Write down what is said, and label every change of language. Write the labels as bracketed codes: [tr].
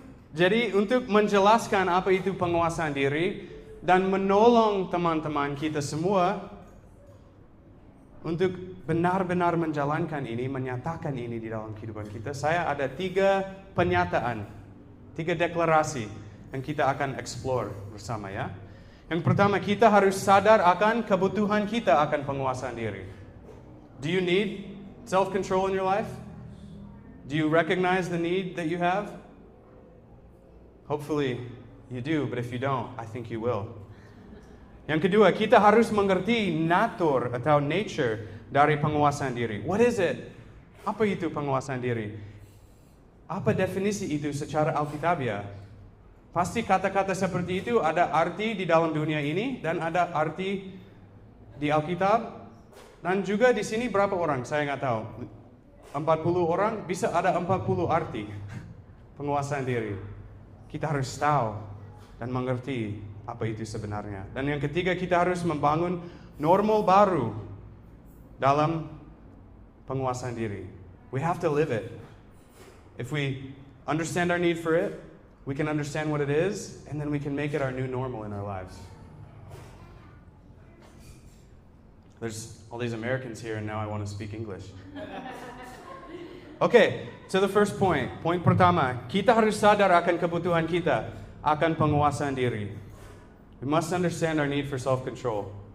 [id] Jadi untuk menjelaskan apa itu penguasaan diri dan menolong teman-teman kita semua untuk benar-benar menjalankan ini, menyatakan ini di dalam kehidupan kita, saya ada 3 pernyataan, 3 deklarasi yang kita akan explore bersama ya. Yang pertama, kita harus sadar akan kebutuhan kita akan penguasaan diri. [en] Do you need self-control in your life? Do you recognize the need that you have? Hopefully you do, but if you don't, I think you will. [id] Yang kedua, kita harus mengerti natur atau nature dari penguasaan diri. [en] What is it? [id] Apa itu penguasaan diri? Apa definisi itu secara alkitabiah? Pasti kata-kata seperti itu ada arti di dalam dunia ini dan ada arti di Alkitab. Dan juga di sini berapa orang? Saya nggak tahu. 40 orang, bisa ada 40 arti penguasaan diri. Kita harus tahu dan mengerti apa itu sebenarnya. Dan yang ketiga, kita harus membangun normal baru dalam penguasaan diri. [en] We have to live it. If we understand our need for it, we can understand what it is, and then we can make it our new normal in our lives. There's all these Americans here, and now I want to speak English. Okay, to the first point. [id] Point pertama, kita harus sadar akan kebutuhan kita akan penguasaan diri. [en] We must understand our need for self-control.